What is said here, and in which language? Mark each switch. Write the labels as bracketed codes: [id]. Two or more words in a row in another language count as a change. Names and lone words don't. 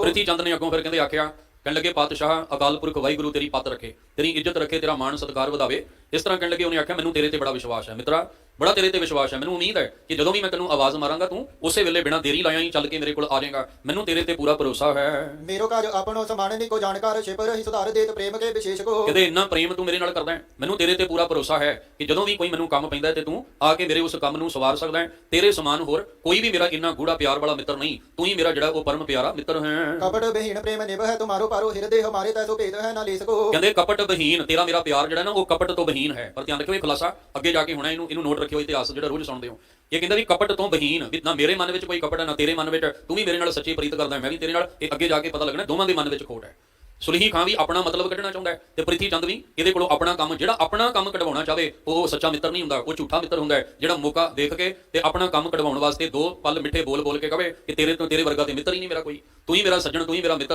[pa] ਪ੍ਰਿਥੀ ਚੰਦ ਨੇ ਅੱਗੋਂ ਫਿਰ ਕਹਿੰਦੇ ਆਖਿਆ, ਕਹਿਣ ਲੱਗੇ ਪਾਤਸ਼ਾਹ ਅਕਾਲ ਪੁਰਖ ਵਾਹਿਗੁਰੂ ਤੇਰੀ ਪਤ ਰੱਖੇ, ਤੇਰੀ ਇੱਜ਼ਤ ਰੱਖੇ, ਤੇਰਾ ਮਾਣ ਸਤਿਕਾਰ ਵਧਾਵੇ। ਇਸ ਤਰ੍ਹਾਂ ਕਹਿਣ ਲੱਗੇ, ਉਹਨੇ ਆਖਿਆ ਮੈਨੂੰ ਤੇਰੇ ਤੇ ਬੜਾ ਵਿਸ਼ਵਾਸ ਹੈ ਮਿੱਤਰਾ, ਬੜਾ ਤੇਰੇ ਤੇ ਵਿਸ਼ਵਾਸ ਹੈ। ਮੈਨੂੰ ਉਮੀਦ ਹੈ ਕਿ ਜਦੋਂ ਵੀ ਮੈਂ ਤੈਨੂੰ ਆਵਾਜ਼ ਮਾਰਾਂਗਾ ਤੂੰ ਉਸੇ ਵੇਲੇ ਬਿਨਾਂ ਦੇਰੀ ਲਾਇਆ ਹੀ ਚੱਲ ਕੇ ਮੇਰੇ ਕੋਲ ਆ ਜਾਏਗਾ। ਮੈਨੂੰ ਤੇਰੇ ਤੇ ਪੂਰਾ ਭਰੋਸਾ ਹੈ। [bra] मेरो काज आपनो समान निको जानकार छिप रही सुधार देत प्रेम के विशेष को। [pa] ਕਹਿੰਦੇ ਇੰਨਾ ਪ੍ਰੇਮ ਤੂੰ ਮੇਰੇ ਨਾਲ ਕਰਦਾ ਹੈ, ਮੈਨੂੰ ਤੇਰੇ ਤੇ ਪੂਰਾ ਭਰੋਸਾ ਹੈ ਕਿ ਜਦੋਂ ਵੀ ਕੋਈ ਮੈਨੂੰ ਕੰਮ ਪੈਂਦਾ ਤੇ ਤੂੰ ਆ ਕੇ ਮੇਰੇ ਉਸ ਕੰਮ ਨੂੰ ਸਵਾਰ ਸਕਦਾ ਹੈ। ਤੇਰੇ ਸਮਾਨ ਹੋਰ ਕੋਈ ਵੀ ਮੇਰਾ ਇੰਨਾ ਗੂੜਾ ਪਿਆਰ ਵਾਲਾ ਮਿੱਤਰ ਨਹੀਂ, ਤੂੰ ਹੀ ਮੇਰਾ ਜਿਹੜਾ ਉਹ ਪਰਮ ਪਿਆਰਾ ਮਿੱਤਰ ਹੈ। [bra] कपट विहीन प्रेम निभ है तुम्हारो पारो हृदय हमारे तैसो भेद है ना ले सको। [pa] ਕਹਿੰਦੇ ਕਪਟ ਵਿਹੀਨ, ਤੇਰਾ ਮੇਰਾ ਪਿਆਰ ਜਿਹੜਾ ਨਾ ਉਹ ਕਪਟ ਤੋਂ ਵਿਹੀਨ ਹੈ। ਪਰ ਧਿਆਨ ਰੱਖਿਓ ਇਹ ਖੁਲਾਸਾ ਅੱਗੇ ਜਾ ਕੇ ਹੋਣਾ, ਇਹਨੂੰ ਨੋਟ ਰੱਖਿਓ, ਇਤਿਹਾਸ ਜਿਹੜਾ ਰੋਜ਼ ਸੁਣਦੇ ਹੋ। ਇਹ ਕਹਿੰਦਾ ਵੀ ਕਪਟ ਤੋਂ ਵਿਹੀਨ, ਵੀ ਨਾ ਮੇਰੇ ਮਨ ਵਿੱਚ ਕੋਈ ਕਪਟ ਹੈ ਨਾ ਤੇਰੇ ਮਨ ਵਿੱਚ, ਤੂੰ ਵੀ ਮੇਰੇ ਨਾਲ ਸੱਚੀ ਪ੍ਰੀਤ ਕਰਦਾ ਹੈ, ਮੈਂ ਵੀ ਤੇਰੇ ਨਾਲ। ਇਹ ਅੱਗੇ ਜਾ ਕੇ ਪਤਾ ਲੱਗਣਾ ਦੋਵਾਂ ਦੇ ਮਨ ਵਿੱਚ ਖੋਟ ਹੈ। ਸੁਲਹੀ ਖਾਂ ਵੀ ਆਪਣਾ ਮਤਲਬ ਕੱਢਣਾ ਚਾਹੁੰਦਾ ਹੈ ਤੇ ਪ੍ਰਿਥੀ ਚੰਦ ਵੀ ਇਹਦੇ ਕੋਲੋਂ ਆਪਣਾ ਕੰਮ, ਜਿਹੜਾ ਆਪਣਾ ਕੰਮ ਕਢਵਾਉਣਾ ਚਾਹਵੇ ਉਹ ਸੱਚਾ ਮਿੱਤਰ ਨਹੀਂ ਹੁੰਦਾ, ਉਹ ਝੂਠਾ ਮਿੱਤਰ ਹੁੰਦਾ ਹੈ, ਜਿਹੜਾ ਮੌਕਾ ਦੇਖ ਕੇ ਤੇ ਆਪਣਾ ਕੰਮ ਕਢਵਾਉਣ ਵਾਸਤੇ ਦੋ ਪਲ ਮਿੱਠੇ ਬੋਲ ਕੇ ਕਹੇ ਕਿ ਤੇਰੇ ਵਰਗਾ ਤੇ ਮਿੱਤਰ ਹੀ ਨਹੀਂ ਮੇਰਾ ਕੋਈ, ਤੂੰ ਹੀ ਮੇਰਾ ਸੱਜਣ, ਤੂੰ ਹੀ ਮੇਰਾ ਮਿੱਤਰ ਹੈ।